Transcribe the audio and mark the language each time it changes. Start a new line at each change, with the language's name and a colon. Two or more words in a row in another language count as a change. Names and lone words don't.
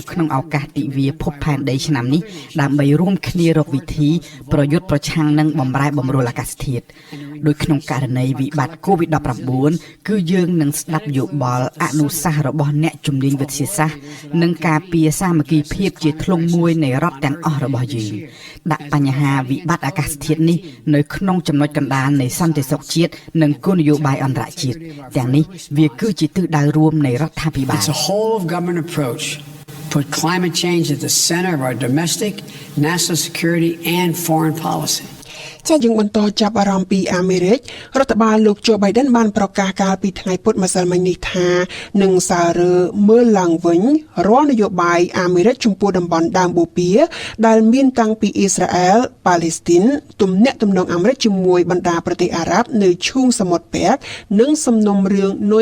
Khmer: ក្នុងឱកាសទិវាភពផែនដីឆ្នាំនេះដើម្បីរួមគ្នារកវិធីប្រយុទ្ធប្រឆាំងនឹងបំរែបំរួលអាកាសធាតុដោយក្នុងករណីវិបត្តិ COVID-19 គឺយើងនឹងស្ដាប់យោបល់អនុសាសន៍របស់អ្នកជំនាញវិទ្យាសាស្ត្រនិងការពារសាមគ្គីភាពជាធ្លុងមួយនៃរដ្ឋទាំងអស់របស់យើងដាក់បញ្ហាវិបត្តិអាកាសធាតុនេះនៅក្នុងចំណុចកណ្ដាលនៃសន្តិសុខជាតិនិងគោលនយោបាយអន្តរជាតិទាំងនេះវាគឺជាទិសដៅរួមនៃរដ្ឋាភិបាល
English: It's a whole of government approach put climate change at the center of our domestic national security and foreign policy
Khmer: ចាយើងបន្តចាប់អារម្មណ៍ពីអាមេរិករដ្ឋបាលលោកโจ Biden បានប្រកាសកាលពីថ្ងៃពុធម្សិលមិញនេះថានឹងសាររើមើលឡើងវិញរាល់នយោបាយអាមេរិកចំពោះតំបន់ដើមបូព៌ាដែលមានតាំងពីអ៊ីស្រាអែលប៉ាឡេស្ទីនទំនាក់ទំនងអាមេរិកជាមួយបណ្ដាប្រទេសអារ៉ាប់នៅឈូងសមុទ្រពាក់និងសំណុំរឿងនុយ